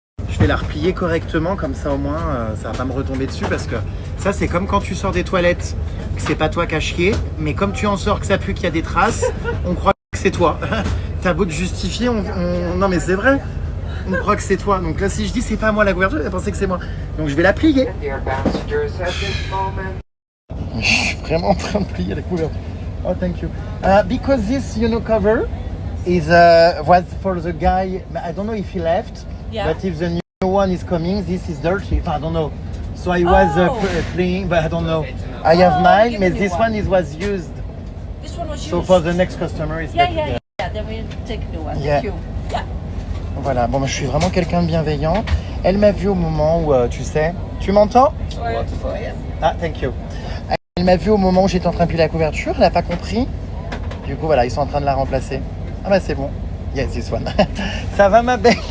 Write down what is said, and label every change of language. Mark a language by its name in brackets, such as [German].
[French] Je vais la replier correctement, comme ça au moins, ça va pas me retomber dessus, parce que ça, c'est comme quand tu sors des toilettes, que c'est pas toi qui as chié, mais comme tu en sors, que ça pue, qu'il y a des traces, on croit que c'est toi. T'as beau te justifier, non mais c'est vrai. On croit que c'est toi. Donc là, si je dis c'est pas moi la couverture, elle va penser que c'est moi. Donc je vais la plier. Je suis vraiment en train de plier la couverture. [English] Oh, thank you. Because this, cover is was for the guy. I don't know if he left, but if the new one is coming, this is dirty. I don't know. So I was playing, but I don't know. I have mine, but this one was used. This one was used. So for the next customer, is Yeah. Then we'll take new one. Yeah. Thank you. Yeah. [French] Voilà, bon, je suis vraiment quelqu'un de bienveillant. Elle m'a vu au moment où, tu sais... Tu m'entends? Ouais. [English] Ah, thank you. [French] Elle m'a vu au moment où j'étais en train de plier la couverture, elle n'a pas compris. Du coup, voilà, ils sont en train de la remplacer. Ah bah c'est bon. [English] Yes, this one. [French] Ça va ma belle?